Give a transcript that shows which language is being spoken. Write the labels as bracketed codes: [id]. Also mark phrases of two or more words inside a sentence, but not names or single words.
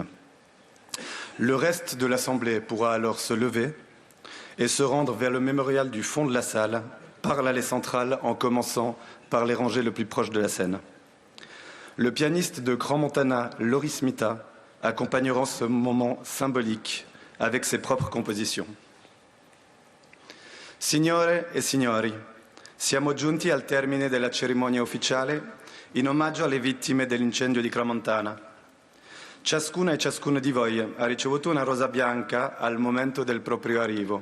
[fr] Le reste de l'Assemblée pourra alors se lever et se rendre vers le mémorial du fond de la salle par l'allée centrale en commençant par les rangées les plus proches de la scène. Le pianiste de Crans-Montana, Loris Mita, accompagnera ce moment symbolique avec ses propres compositions. [it] Signore e signori, siamo giunti al termine della cerimonia ufficiale in omaggio alle vittime dell'incendio di Crans-Montana. Ciascuna e ciascuno di voi ha ricevuto una rosa bianca al momento del proprio arrivo.